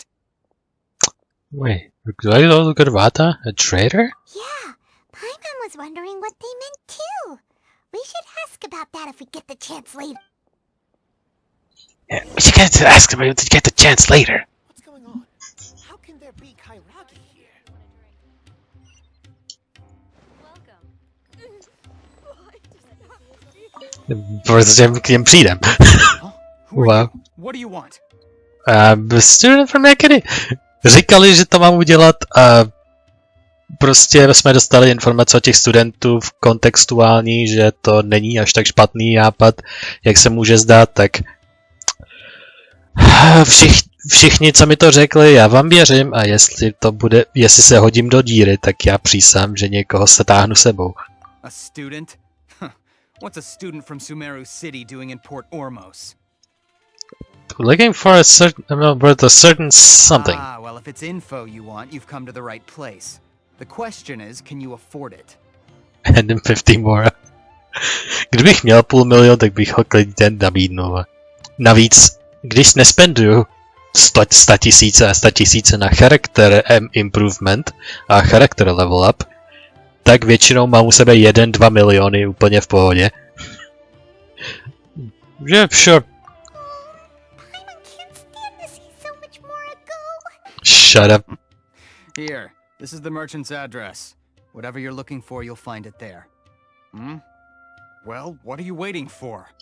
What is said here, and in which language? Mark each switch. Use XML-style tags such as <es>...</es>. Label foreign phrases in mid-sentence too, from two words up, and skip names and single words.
<en>Wait, Greater Devata? A traitor? Yeah, Paimon was wondering what they meant too. We should ask about that if we get the chance later. Yeah, but you get to ask him. You get the chance later. What's going on? How can there be Kairagi here?</en> <cs>Protože k něm přijdem.</cs> <en>Wow. What do you want? Student from Academy.</en> <cs>Říkali, že to mám udělat a prostě jsme dostali informace od těch studentů v kontextuální, že to není až tak špatný nápad, jak se může zdát, tak všichni, co mi to řekli, já vám věřím a jestli se hodím do díry, tak já přísám, že někoho se táhnu sebou.</cs> <en>A student? What's a student from Sumeru City doing in Port Ormos? Looking for a certain something. Ah, well, if it's info you want, you've come to the right place. The question is, can you afford it? And then 50 more.</en> <cs>Kdybych měl $500 000, tak bych ho klidně nabídnul. Navíc, když nespenduju 100 000 a 100 000 na</cs> <en>character improvement</en> <cs>a</cs> <en>character level up,</en> <cs>tak většinou mám u sebe 1-2 miliony úplně v pohodě.</cs> <en>Yeah, sure. Shut up. Here, this is the merchant's address. Whatever you're looking for, you'll find it there. Hmm? Well, what are you waiting for?</en>